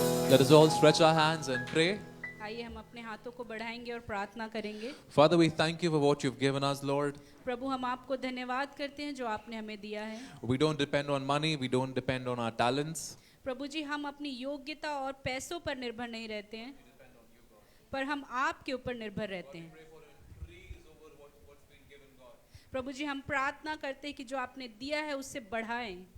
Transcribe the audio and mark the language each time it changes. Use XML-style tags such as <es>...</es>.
<en>Let us all stretch our hands and pray.</en> <hi>आइए हम अपने हाथों को बढ़ाएंगे और प्रार्थना करेंगे।</hi> <en>Father, we thank you for what you've given us, Lord.</en> <hi>प्रभु हम आपको धन्यवाद करते हैं जो आपने हमें दिया है।</hi> <en>We don't depend on money, we don't depend on our talents.</en> <hi>प्रभु जी हम अपनी योग्यता और पैसों पर निर्भर नहीं रहते हैं, पर हम आपके ऊपर निर्भर रहते हैं। प्रभु जी हम प्रार्थना करते हैं कि जो आपने दिया है उससे बढ़ाएं।</hi>